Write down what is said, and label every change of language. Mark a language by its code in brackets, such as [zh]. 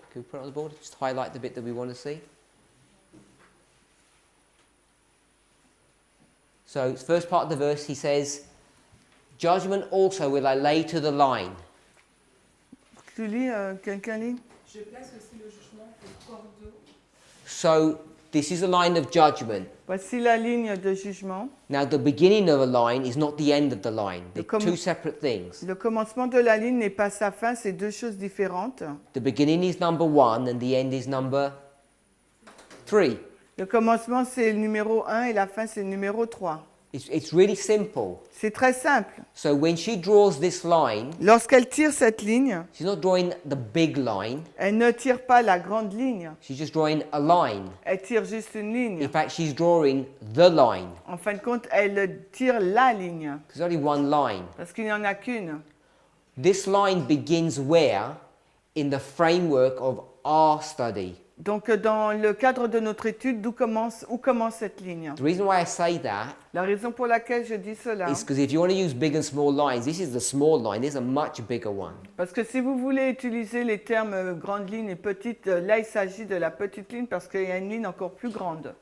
[en] Can we put it on the board? Just highlight the bit that we want to see. So, first part of the verse, he says, "Judgment also will I lay to the line." [fr] Tu lis, quelqu'un lit? Je place aussi le jugement au cordeau. [en] So, this is a line of judgment. [fr] Voici la ligne de jugement. [en] Now, the beginning of a line is not the end of the line. They're [fr] Comme- [en] two separate things. [fr] Le commencement de la ligne n'est pas sa fin, c'est deux choses différentes. [en] The beginning is number 1 and the end is number 3. [fr] Le commencement, c'est le numéro 1 et la fin, c'est le numéro 3. [en] It's really simple. [fr] C'est très simple. [en] So, when she draws this line, [fr] Lorsqu'elle tire cette ligne, [en] she's not drawing the big line, [fr] elle ne tire pas la grande ligne, [en] she's just drawing a line. [fr] elle tire juste une ligne. [en] In fact, she's drawing the line. [fr] En fin de compte, elle tire la ligne, [en] There's only one line. [fr] parce qu'il n'y en a qu'une. [en] This line begins where? In the framework of our study. [fr] Donc, dans le cadre de notre étude, où commence cette ligne? [en] The reason why I say that [fr] La raison pour laquelle je dis cela, [en] is because if you want to use big and small lines, this is the small line. There's a much bigger one. [fr] parce que si vous voulez utiliser les termes grande ligne et petite, là, il s'agit de la petite ligne parce qu'il y a une ligne encore plus grande.